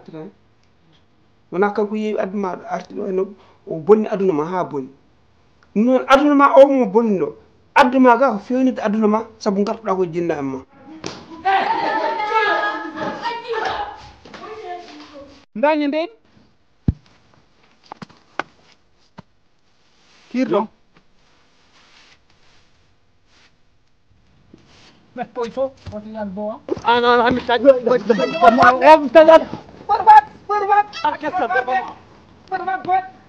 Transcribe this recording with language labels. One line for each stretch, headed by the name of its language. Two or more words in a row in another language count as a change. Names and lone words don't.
Fula: artirani wona kanko yeewi aduna maɗo arti ɗo eno o bonni aduna ma ha bonni noon aduna ma o mo bonni ɗo aduna ma ga ko fewnide aduna ma saabu gartuɗa ko jinna ma dañe nden kirɗo Poito,
English: what is that boy? I'm tagging. I'm tagging. What about? I can't stop that. What about what?